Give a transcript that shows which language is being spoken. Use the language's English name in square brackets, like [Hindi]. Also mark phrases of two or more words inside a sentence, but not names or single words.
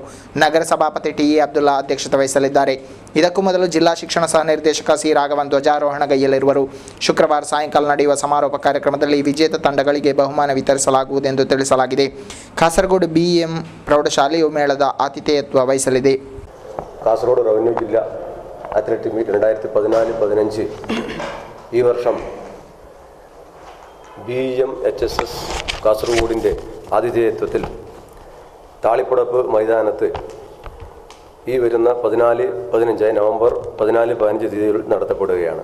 [Kannada] ನಗರ ಸಭಾಪತಿ TE ಅಬ್ದುಲ್ಲಾ ಅಧ್ಯಕ್ಷತೆ ವಹಿಸಲಿದ್ದಾರೆ. ಇದಕ್ಕೂ ಮೊದಲು ಜಿಲ್ಲಾ ಶಿಕ್ಷಣ ಸಹ ನಿರ್ದೇಶಕ C ರಾಘವನ್ ಧ್ವಜಾರೋಹಣಗೈಯಲಿರುವರು. ಶುಕ್ರವಾರ ಸಾಯಂಕಾಲ ನಡೆಯುವ ಸಮಾರೋಪ ಕಾರ್ಯಕ್ರಮದಲ್ಲಿ ವಿಜೇತ ತಂಡಗಳಿಗೆ ಬಹುಮಾನ ವಿತರಿಸಲಾಗುವುದೆಂದು ತಿಳಿಸಲಾಗಿದೆ. ಕಾಸರಗೋಡು BM ಪ್ರೌಢಶಾಲೆಯು ಮೇಳದ ಆತಿಥೇಯತ್ವ ವಹಿಸಲಿದೆ. [Malayalam] കാസർഗോഡ് റവന്യൂ ജില്ലാ [English] athletic meet [Malayalam] 2014-15 ഈ വർഷം BMHSS കാസർഗോഡിൻ്റെ ആതിഥേയത്വത്തിൽ താളിപ്പടപ്പ് മൈതാനത്ത് ഈ വരുന്ന 14-15 നവംബർ 14-15 തീയതികളിൽ നടത്തപ്പെടുകയാണ്.